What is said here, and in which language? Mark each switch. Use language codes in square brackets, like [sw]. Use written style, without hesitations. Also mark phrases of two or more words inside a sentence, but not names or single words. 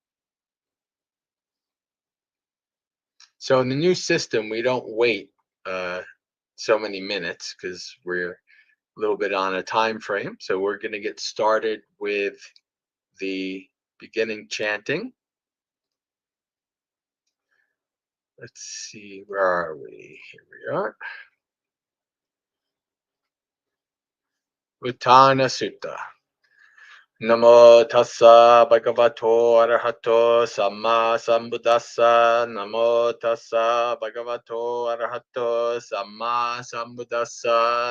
[en] So in the new system, we don't wait uh, so many minutes because we're a little bit on a time frame. So we're going to get started with the beginning chanting. Let's see, where are we? Here we are. Uttana Sutta. [pi] Namo tassa bhagavato arahato samma sambuddhassa. Namo tassa bhagavato arahato samma sambuddhassa.